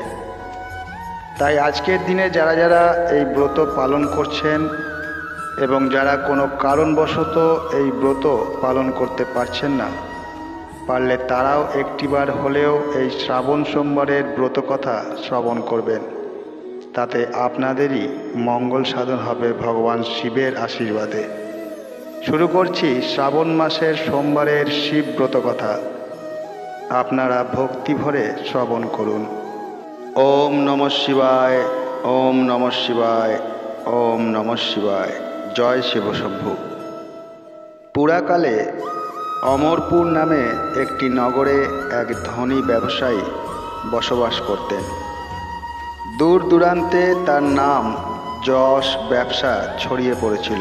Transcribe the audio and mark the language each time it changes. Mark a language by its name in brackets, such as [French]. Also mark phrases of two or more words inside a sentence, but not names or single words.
[Bangla] তাই আজকের দিনে যারা যারা এই ব্রত পালন করছেন এবং যারা কোনো কারণবশত এই ব্রত পালন করতে পারছেন না, পারলে তারাও একটিবার হলেও এই শ্রাবণ সোমবারের ব্রত কথা শ্রবণ করবেন। তাতে আপনাদেরই মঙ্গল সাধন হবে ভগবান শিবের আশীর্বাদে। শুরু করছি শ্রাবণ মাসের সোমবারের শিব ব্রত কথা। আপনারা ভক্তি ভরে শ্রবণ করুন। [Sanskrit] ওম নমঃ শিবায়। ওম নমঃ শিবায়। ওম নমঃ শিবায়। জয় শিব শম্ভু। [Bangla] পুরাকালে অমরপুর নামে একটি নগরে এক ধনী ব্যবসায়ী বসবাস করতেন। দূর দূরান্তে তার নাম, যশ, ব্যবসা ছড়িয়ে পড়েছিল।